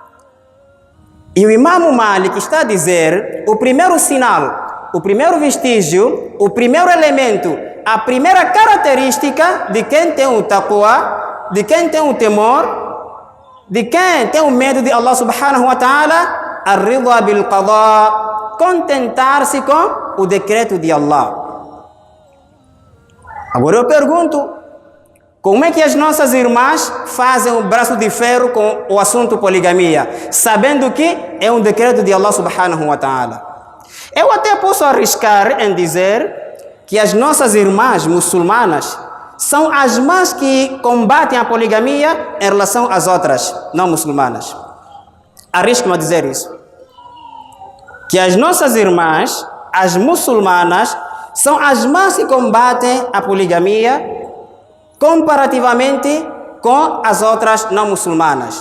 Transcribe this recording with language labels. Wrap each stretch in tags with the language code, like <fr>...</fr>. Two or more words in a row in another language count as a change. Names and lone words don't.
<pt>E o Imam Malik está a dizer, o primeiro sinal, o primeiro vestígio, o primeiro elemento, a primeira característica de quem tem o taqwa, de quem tem o temor, de quem tem o medo de Allah</pt> <ar>سبحانه وتعالى, الرضا بالقضاء,</ar> <pt>contentar-se com o decreto de Allah. Agora eu pergunto, como é que as nossas irmãs fazem o braço de ferro com o assunto poligamia, sabendo que é um decreto de Allah</pt> <ar>سبحانه وتعالى?</ar> <pt>Eu até posso arriscar em dizer que as nossas irmãs muçulmanas são as mais que combatem a poligamia em relação às outras não muçulmanas. Arrisco-me a dizer isso. Que as nossas irmãs, as muçulmanas, são as mais que combatem a poligamia comparativamente com as outras não muçulmanas.</pt>